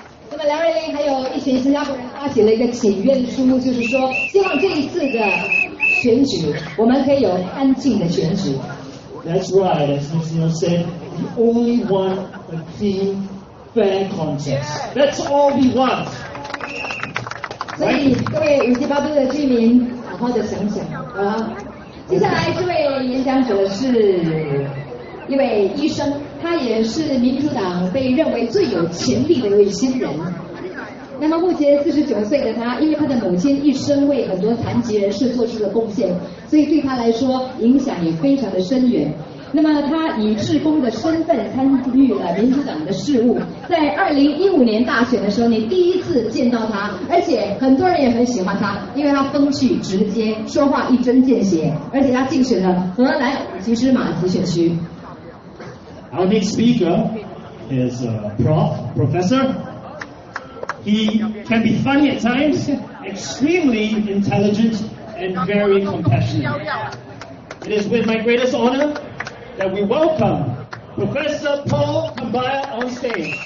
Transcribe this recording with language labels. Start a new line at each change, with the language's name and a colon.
Chinese: 那么梁瑞麟还有一群新加坡人发起了一个请愿书，就是说希望这一次的选举我们可以有安静的选举。
English: That's right, as Ms. Neil said, we only want a clean, fair contest. That's all we want.
Chinese: 所以各位五七八度的居民，好好的想想啊。接下来这位演讲者是一位医生，他也是民主党被认为最有潜力的一位新人。那么目前49岁的他，因为他的母亲一生为很多残疾人士做出了贡献，所以对他来说影响也非常的深远。那么他以志工的身份参与了民主党的事务，在2015年大选的时候，你第一次见到他，而且很多人也很喜欢他，因为他风趣直接，说话一针见血，而且他竞选了荷兰骑士马级选区。
English: Our next speaker is a professor. He can be funny at times, extremely intelligent, and very compassionate. It is with my greatest honor that we welcome Professor Paul Kambaya on stage.